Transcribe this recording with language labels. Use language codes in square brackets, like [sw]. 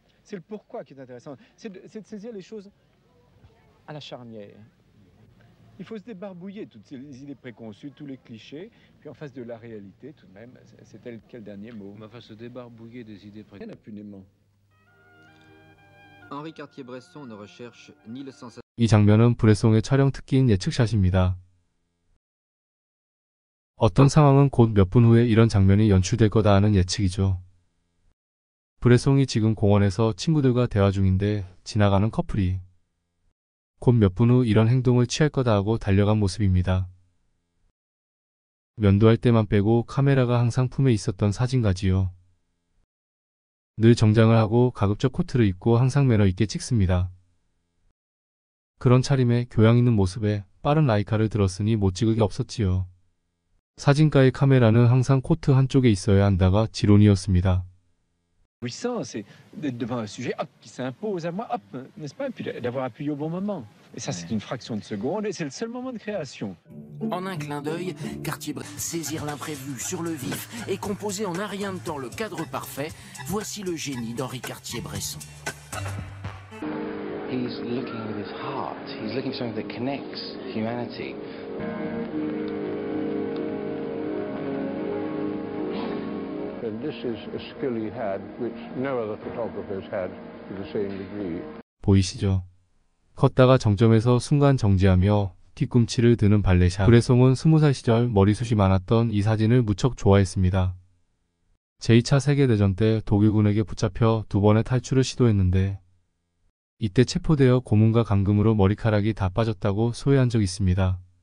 [fr] C'est le pourquoi qui est intéressant. C'est de saisir les choses à la charnière. Il faut se débarbouiller toutes ces idées préconçues, tous les clichés, puis en face de la réalité, tout de même, c'est tel quel dernier mot. Mais enfin, se débarbouiller des idées préconçues. Impunément. Henri Cartier-Bresson ne recherche ni le sensation. [ko] 이 장면은 브레송의 촬영 특기인 예측샷입니다. 어떤 상황은 곧 몇 분 후에 이런 장면이 연출될 거다 하는 예측이죠. 브레송이 지금 공원에서 친구들과 대화 중인데 지나가는 커플이 곧 몇 분 후 이런 행동을 취할 거다 하고 달려간 모습입니다. 면도할 때만 빼고 카메라가 항상 품에 있었던 사진가지요. 늘 정장을 하고 가급적 코트를 입고 항상 매너 있게 찍습니다. 그런 차림에 교양 있는 모습에 빠른 라이카를 들었으니 못 찍을 게 없었지요. 사진가의 카메라는 항상 코트 한쪽에 있어야 한다가 지론이었습니다. [fr] Puissance, c'est d'être devant un sujet qui s'impose à moi, n'est-ce pas? Et puis d'avoir appuyé au bon moment. Et ça, c'est une fraction de seconde et c'est le seul moment de création. En un clin d'œil, Cartier-Bresson saisir l'imprévu sur le vif et composer en un rien de temps le cadre parfait, voici le génie d'Henri Cartier-Bresson. [en] He's looking with his heart. He's looking for something that connects humanity. And this is a skill he had, which no other photographers had to the same degree. [ko] 보이시죠? 걷다가 정점에서 순간 정지하며 뒤꿈치를 드는 발레샷. 브레송은 20살 시절 머리숱이 많았던 이 사진을 무척 좋아했습니다. 제2차 세계대전 때 독일군에게 붙잡혀 2번의 탈출을 시도했는데 이때 체포되어 고문과 감금으로 머리카락이 다 빠졌다고 소회한 적이 있습니다.